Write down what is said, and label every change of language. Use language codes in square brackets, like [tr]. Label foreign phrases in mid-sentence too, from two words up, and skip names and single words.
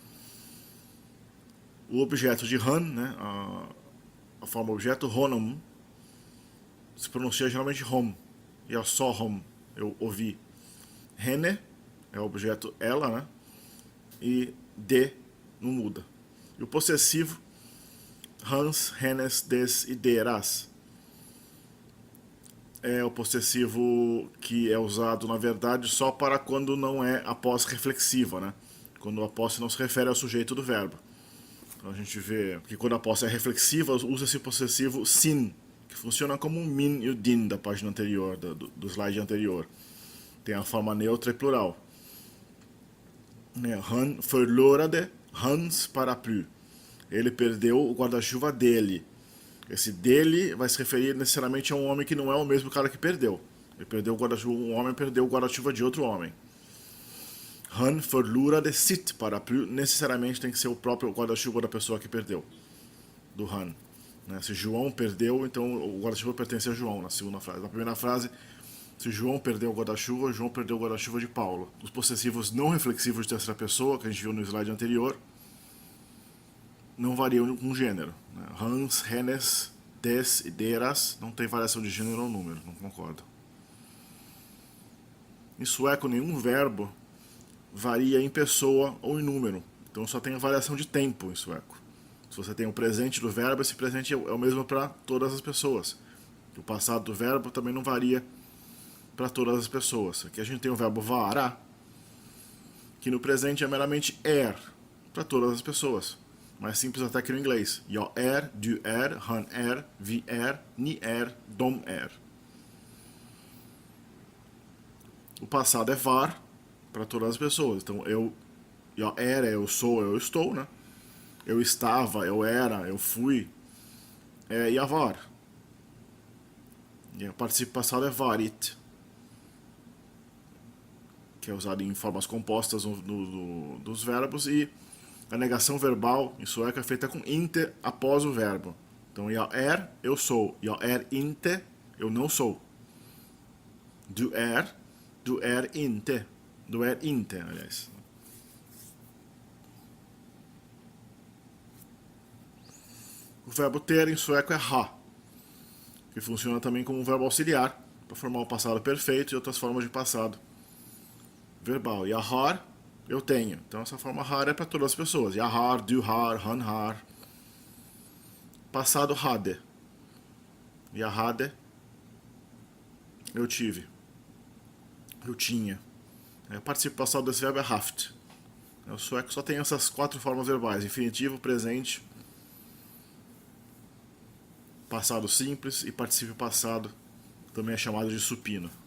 [pt] O objeto de han, né, a forma objeto honum, se pronuncia geralmente hom, e é só hom, eu ouvi. Hene é o objeto ela, né, e de não muda. E o possessivo, [sv] hans, hennes, des e deras. [pt] É o possessivo que é usado, na verdade, só para quando não é a posse reflexiva, né? Quando a posse não se refere ao sujeito do verbo. Então a gente vê que quando a posse é reflexiva, usa esse possessivo sin, que funciona como um min e o din da página anterior, do slide anterior. Tem a forma neutra e plural. [sv] Han förlorade hans paraplu. [pt] Ele perdeu o guarda-chuva dele. Esse dele vai se referir necessariamente a um homem que não é o mesmo cara que perdeu. Ele perdeu o guarda-chuva, um homem perdeu o guarda-chuva de outro homem. [sv] Han förlorade sitt paraplu [pt] necessariamente tem que ser o próprio guarda-chuva da pessoa que perdeu, do Han. Se João perdeu, então o guarda-chuva pertence a João, na segunda frase. Na primeira frase, se João perdeu o guarda-chuva, João perdeu o guarda-chuva de Paulo. Os possessivos não reflexivos de terceira pessoa, que a gente viu no slide anterior, não variam com gênero. [sv] Hans, hennes, des e deras [pt] não tem variação de gênero ou número, não concordo. Em sueco, nenhum verbo varia em pessoa ou em número, então só tem a variação de tempo em sueco. Se você tem o presente do verbo, esse presente é o mesmo para todas as pessoas. O passado do verbo também não varia para todas as pessoas. Aqui a gente tem o verbo vara, que no presente é meramente para todas as pessoas. Mais simples até que no inglês. [sv] Jag du han vi ni dom [pt] O passado é var para todas as pessoas. Então jag é eu sou, eu estou, né? Eu estava, eu era, eu fui. É [sv] jag var. [pt] E o participio passado é varit, que é usado em formas compostas dos verbos, e a negação verbal em sueco é feita com inte após o verbo. Então, jag eu sou. [sv] Jag inte, [pt] eu não sou. [sv] Du är inte. do er inte, [pt] aliás. O verbo ter em sueco é ha, que funciona também como um verbo auxiliar para formar o passado perfeito e outras formas de passado verbal. [sv] Jag har, [pt] eu tenho. Então essa forma har é para todas as pessoas. [sv] Jag har, du har, han har. Passado hade. Jag hade, [pt] eu tive. Eu tinha. O participo passado desse verbo é haft. O sueco só tem essas 4 formas verbais: infinitivo, presente, passado simples e participio passado, também é chamado de supino.